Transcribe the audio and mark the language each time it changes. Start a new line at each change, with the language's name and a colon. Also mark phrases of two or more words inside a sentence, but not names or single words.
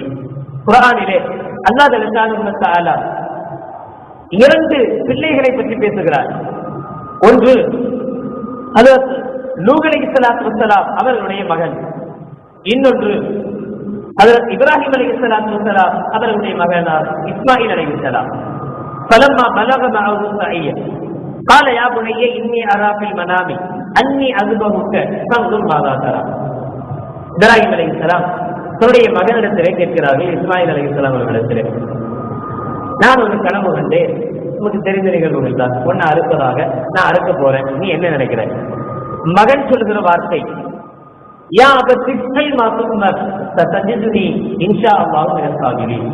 Tamil: குர்ஆனிலே
Arabic: الله جل تعالى
Tamil: இரண்டு பிள்ளைகளை பற்றி பேசுகிறார். ஒன்று ஹஜ்ரத் நூஹ்
Arabic: عليه الصلاة والسلام
Tamil: அவர்களுடைய மகன், இன்னொன்று ஹஜ்ரத் இப்ராஹிம்
Arabic: عليه الصلاة والسلام
Tamil: அவர்களுடைய மகனார் இஸ்மாயில் அலைஹிஸ்ஸலாம்.
Arabic: فلما بلغ معه السعي قال يا بني إني أرى في المنام أني أذبحك فانظر ماذا ترى.
Tamil: இப்ராஹிம் அலைஹிஸ்ஸலாம் தன்னுடைய மகனிடத்திலே கேட்கிறார்கள், இஸ்மாயில் அலைஹிஸ்ஸலாம் அவர்களிடத்திலே, நான் ஒரு கனவு கண்டேன், உங்களுக்கு தெரிந்த நிகழ்வுகள் தான், ஒன்னு அறுப்பதாக நான் அறுக்க போறேன், நீ என்ன நினைக்கிற? மகன் சொல்லுகிற வார்த்தை,
Arabic: يا أبت افعل ما تؤمر ستجدني إن شاء الله من الصابرين.